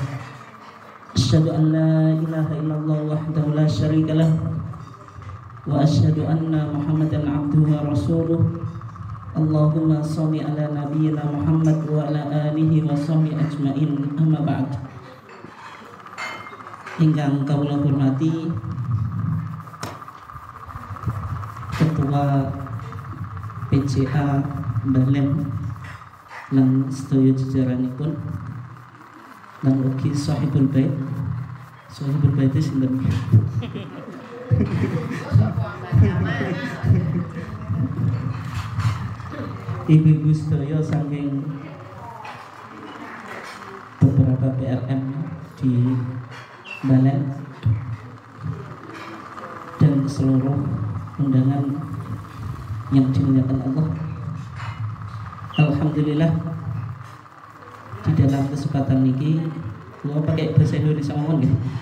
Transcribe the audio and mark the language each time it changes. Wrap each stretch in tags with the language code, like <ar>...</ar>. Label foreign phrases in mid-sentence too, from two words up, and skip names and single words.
<ar>أشهد أن لا إله إلا الله وحده لا شريك له وأشهد أن محمدا عبده ورسوله. اللهم صل على نبينا محمد وعلى آله وصحبه أجمعين. أما بعد.</ar> <jv>Ingkang kawula hormati Ketua PCA Balen lan sedaya jajaranipun lan ugi</jv> <ar>صاحب البيت. صاحب البيت</ar> <jv>sinten? Ibu-ibu sedaya saking</jv> <id>beberapa PLN di Balen dan seluruh undangan yang dimuliakan Allah. Alhamdulillah di dalam kesempatan ini gua pakai bahasa Indonesia ngomong ya.</id>